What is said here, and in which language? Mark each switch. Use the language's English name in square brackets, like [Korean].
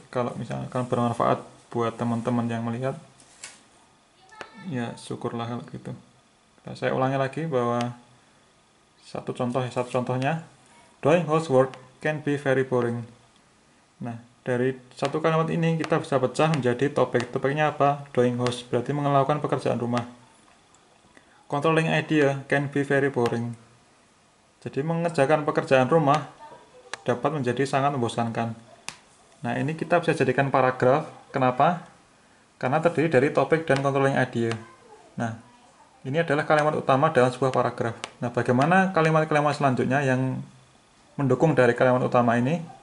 [Indonesian] Kalau misalkan bermanfaat buat teman-teman yang melihat, ya syukurlah kalau gitu. Nah, saya ulangi lagi bahwa satu contohnya, [English] doing housework can be very boring. [Indonesian] Nah, dari satu kalimat ini kita bisa pecah menjadi topik. Topiknya apa? [English] Doing house, [Indonesian] berarti melakukan pekerjaan rumah. [English] Controlling idea can be very boring. [Indonesian] Jadi mengerjakan pekerjaan rumah dapat menjadi sangat membosankan. Nah, ini kita bisa jadikan paragraf. Kenapa? Karena terdiri dari topik dan controlling idea. Nah, ini adalah kalimat utama dalam sebuah paragraf. Nah, bagaimana kalimat-kalimat selanjutnya yang mendukung dari kalimat utama ini?